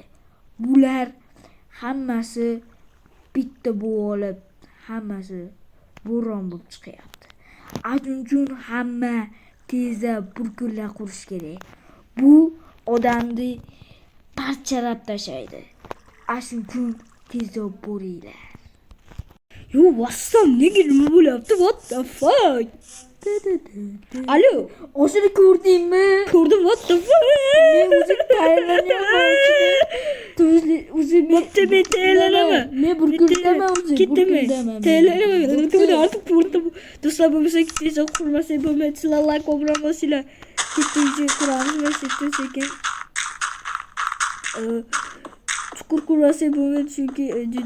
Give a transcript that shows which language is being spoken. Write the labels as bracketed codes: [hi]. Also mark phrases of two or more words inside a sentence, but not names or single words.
[uz] Bular hammasi bitta bo'lib, hammasi bo'ron bo'lib chiqyapti. Shuning uchun hamma tezda burgurlar qurish kerak. Bu odamni parchalab tashlaydi. Shuning uchun tezda boringlar. yo vassam nega nima bo'lyapti? [en] What the fuck? [uz] Alo, O'shani ko'rdingmi? ko'rdim. [en] What the fuck? [uz] Men o'zim tayyorlanyapman. O'zim men tayyorlanaman. Men burgurdaman o'zim. Ketdimi? Tayyorlanaman. Artık ko'rdim. Do'stlar bo'lmasa ketsa qurmasak bo'lmaydi. Sizlar like obuna bo'lsanglar kettinchi quramiz va sekin chuqur qurmasak bo'lmaydi chunki juda